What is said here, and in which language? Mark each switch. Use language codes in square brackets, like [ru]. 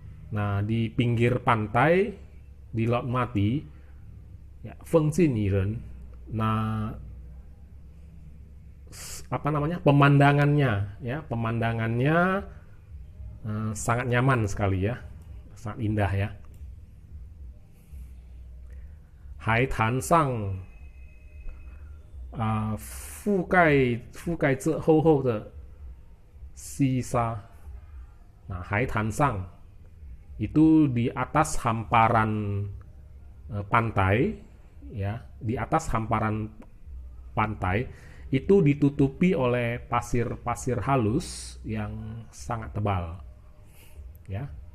[id] Nah, di pinggir pantai di laut mati ya, Feng Jin Yi Ren. Nah, apa namanya, pemandangannya ya, pemandangannya sangat nyaman sekali ya, sangat indah ya. [zh] 海滩上覆盖着厚厚的细沙. [id] Nah, 海滩上 itu di atas hamparan pantai ya, di atas hamparan pantai itu ditutupi oleh pasir-pasir halus yang sangat tebal ya.